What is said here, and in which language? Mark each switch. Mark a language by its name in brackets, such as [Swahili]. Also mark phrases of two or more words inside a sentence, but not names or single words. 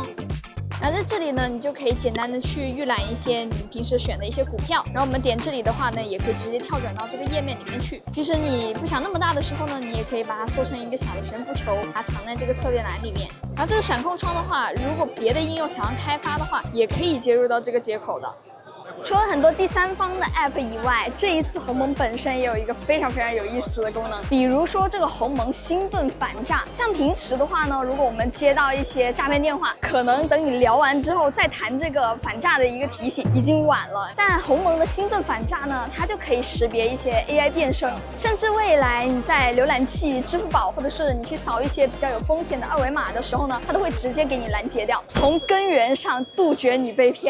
[Chinese] 那在這裡呢，你就可以簡單的去預覽一些你平時選的一些股票。然後我們點這裡的話呢，也可以直接跳轉到這個頁面裡面去。平時你不想那麼大的時候呢，你也可以把它縮成一個小的懸浮球，把它藏在這個側面欄裡面。然後這個閃控窗的話，如果別的應用想要開發的話，也可以接入到這個接口的。除了很多第三方的 App 以外，这一次鸿蒙本身也有一个非常有意思的功能，比如说这个鸿蒙星盾反诈。像平时的话呢，如果我们接到一些诈骗電話，可能等你聊完之後再談這個反詐的一個提醒，已經晚了。但鴻蒙的星盾反詐呢，它就可以識別一些 AI 變聲，甚至未來你在瀏覽器、支付寶，或者是你去掃一些比較有風險的二維碼的時候呢，它都會直接給你攔截掉，從根源上杜絕你被騙。